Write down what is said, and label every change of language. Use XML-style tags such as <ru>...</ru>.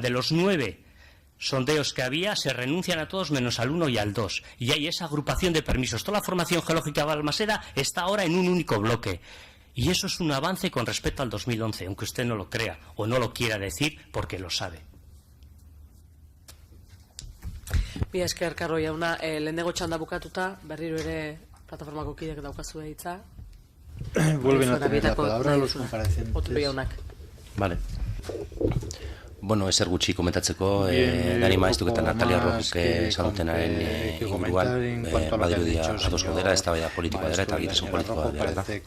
<es>De los 9 sondeos que había, se renuncian a todos menos al 1 y al 2. Y hay esa agrupación de permisos. Toda la formación geológica de Balmaseda está ahora en un único bloque. Y eso es un avance con respecto al 2011, aunque usted no lo crea o no lo quiera decir porque lo sabe.</es> <eu>Mila esker, Karlo jauna, lehenengo txanda bukatuta, berriro ere plataformako kideak daukazue hitza.</eu> <es>Vuelven a tener la palabra los comparecientes.</es> <eu>Otero jaunak.</eu> <es>Vale.</es> <eu>Bueno, ezer gutxi komentatzeko, Dani Maeztuk eta Natalia Rojuk esan dutenaren inguruan, badirudia ados gaudela, eztabaida politikoa dela eta argitasun politikoa dela.</eu>